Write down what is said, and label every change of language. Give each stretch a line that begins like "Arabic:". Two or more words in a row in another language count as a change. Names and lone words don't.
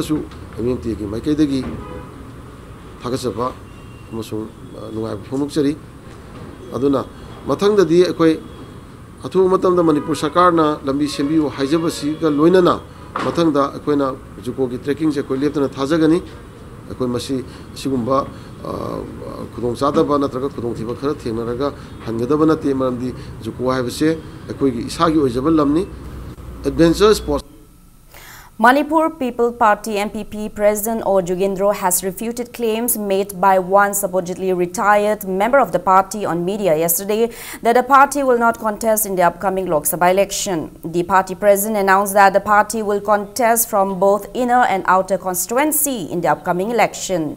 Manipuri: su MMT gi maikaidagi thagasaba amasung nungai phonukchari aduna mathangdadi ekoi Athu matamda Manipur Sakarna lambi sembiu haijabasi ga loinana mathangda akoina juko gi trekking se koi leptana thajagani akoi masi sigumba khudong chadaba natraga khudong thiba khara thengnaraga hangadaba na te maramdi juko haibase akoi gi isagi oijaba lamni
English: adventure sports. Manipur People Party MPP President O Jugendro has refuted claims made by one supposedly retired member of the party on media yesterday that the party will not contest in the upcoming Lok Sabha election. The party president announced that the party will contest from both inner and outer constituency in the upcoming election.